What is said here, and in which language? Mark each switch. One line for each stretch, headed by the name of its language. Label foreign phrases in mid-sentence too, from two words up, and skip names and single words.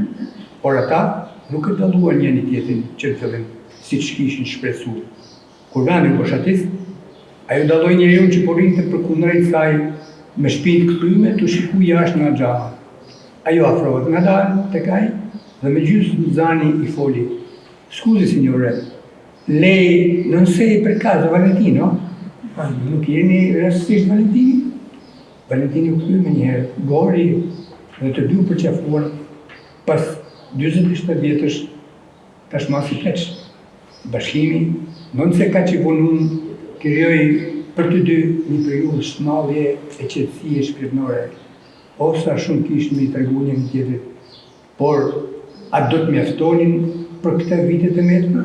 Albanian: Por ata nuk e dalluan njëri tjetrin që të fillim, siç kishin shpresuar. Kur vani boshatis, ajo dalloi njeriu që po rrinte përkundrejt saj me shpinë të kthyer të shikoj jashtë nga xhama. Ajo afrohet ngadalë tek ai dhe me gjysmë zani i foli:
Italian: "Scusi signore, lei non sei per caso Valentino?"
Albanian: Nuk jeni rastësisht Valentini? Valentini u kthye me njëherë, gori dhe të dy u përqafuan pas 47 vjetësh tashmë si pleç. Bashkimi, non se ka që vonun, krijoi për të dy një periudhë shmallje e qetësie shpirtërore, osa shumë kishin me i tregu një tjetrit, por a do të mjaftonin për këta vitet e metme?